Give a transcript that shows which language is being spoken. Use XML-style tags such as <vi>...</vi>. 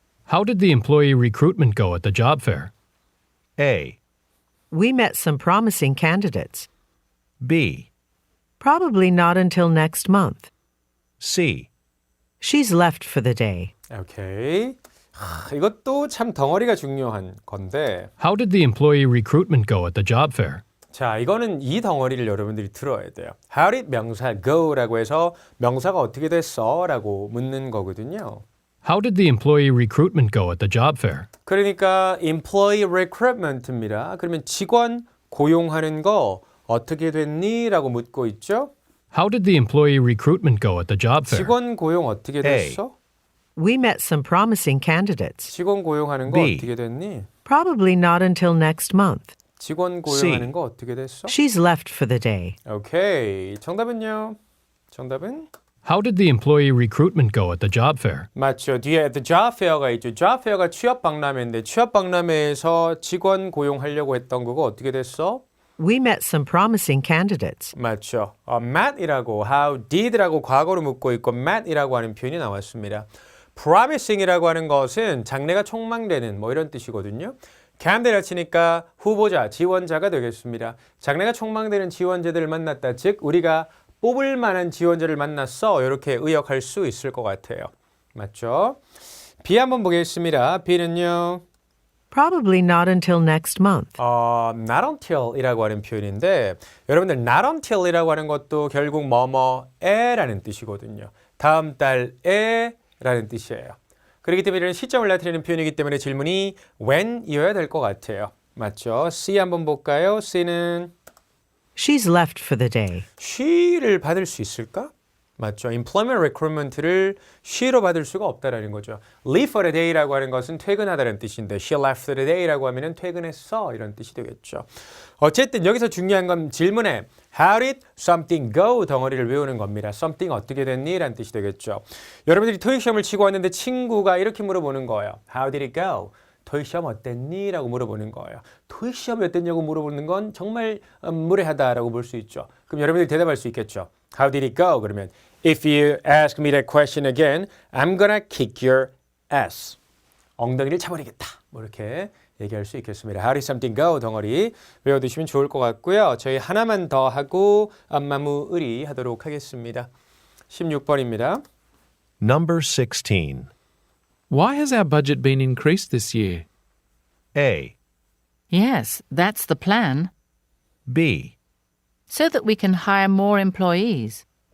<en>How did the employee recruitment go at the job fair? A. We met some promising candidates. B. Probably not until next month. C. She's left for the day.</en> <ko>오케이. 이것도 참 덩어리가 중요한 건데</ko> <en>How did the employee recruitment go at the job fair?</en> <ko>자, 이거는 이 덩어리를 여러분들이 들어야 돼요.</ko> <en>How did</en> <ko>명사 go라고 해서 명사가 어떻게 됐어? 라고 묻는 거거든요.</ko> <en>How did the employee recruitment go at the job fair?</en> <ko>그러니까 employee recruitment입니다. 그러면 직원 고용하는 거 어떻게 됐니? 라고 묻고 있죠.</ko> <en>How did the employee recruitment go at the job fair?</en> <ko>직원 고용 어떻게 됐어?</ko> <en>We met some promising candidates.</en> <ko>직원 고용하는 거</ko> <en>B.</en> <ko>어떻게 됐니?</ko> <en>Probably not until next month.</en> <ko>직원</ko> <en>C.</en> <ko>고용하는 거 어떻게 됐어?</ko> <en>She's left for the day.</en> <ko>오케이. 정답은요? 정답은?</ko> <en>How did the employee recruitment go at the job fair?</en> <ko>맞죠. 뒤에</ko> <en>the job fair</en> <ko>가 있죠. job fair가 취업 박람회인데 취업 박람회에서 직원 고용하려고 했던 거가 어떻게 됐어?</ko> <en>We met some promising candidates.</en> <ko>맞죠. met이라고 how did라고 과거로 묻고 있고 met이라고 하는 표현이 나왔습니다. promising이라고 하는 것은 장래가 촉망되는 뭐 이런 뜻이거든요. candidate니까 후보자, 지원자가 되겠습니다. 장래가 촉망되는 지원자들을 만났다. 즉 우리가 뽑을 만한 지원자를 만났어. 이렇게 의역할 수 있을 것 같아요. 맞죠? B 한번 보겠습니다. B는요.</ko> <en>Probably not until next month.</en> <ko>not until이라고 하는 표현인데 여러분들 not until이라고 하는 것도 결국 뭐뭐에라는 뜻이거든요. 다음 달에라는 뜻이에요. 그렇기 때문에 이런 시점을 나타내는 표현이기 때문에 질문이 when이어야 될 것 같아요. 맞죠? C 한번 볼까요? C는</ko> <en>She's left for the day.</en> <ko>she를 받을 수 있을까? 맞죠. employment recruitment를 she로 받을 수가 없다라는 거죠.</ko> <en>leave for the day</en> <ko>라고 하는 것은 퇴근하다는 뜻인데</ko> <en>she left for the day</en> <ko>라고 하면은 퇴근했어 이런 뜻이 되겠죠. 어쨌든 여기서 중요한 건 질문에</ko> <en>how did something go</en> <ko>덩어리를 외우는 겁니다. something 어떻게 됐니? 라는 뜻이 되겠죠. 여러분들이 토익 시험을 치고 왔는데 친구가 이렇게 물어보는 거예요.</ko> <en>how did it go?</en> <ko>토익 시험 어땠니? 라고 물어보는 거예요. 토익 시험이 어땠냐고 물어보는 건 정말 무례하다라고 볼 수 있죠. 그럼 여러분들이 대답할 수 있겠죠.</ko> <en>How did it go?</en> <ko>그러면</ko> <en>If you ask me that question again, I'm gonna kick your ass.</en> <ko>엉덩이를 차버리겠다. 뭐 이렇게 얘기할 수 있겠습니다. How did something go? 덩어리 외워두시면 좋을 것 같고요. 저희 하나만 더 하고 마무리 하도록 하겠습니다. 16번입니다.</ko> <en>Number 16. Why has our budget been increased this year? A. Yes, that's the plan. B. So that we can hire more employees.</en>